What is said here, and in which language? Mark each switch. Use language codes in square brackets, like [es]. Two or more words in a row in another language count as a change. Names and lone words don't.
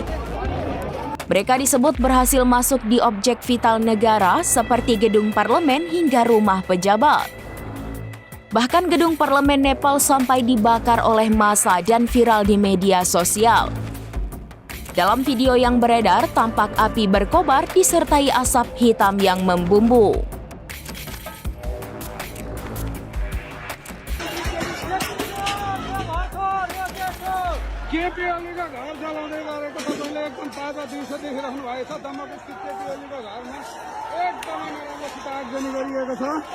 [id] Mereka disebut berhasil masuk di objek vital negara seperti gedung parlemen hingga rumah pejabat. Bahkan gedung parlemen Nepal sampai dibakar oleh massa dan viral di media sosial. Dalam video yang beredar, tampak api berkobar disertai asap hitam yang membumbu. [ne] केपी ओलीका घर जलाउने गरेको तपाईँले एकदम ताजा दृश्य देखिराख्नु भएको छ। दमकस्थित केपी ओलीको घरमा एकदमै नराम्रोसित आगजनी गरिएको छ।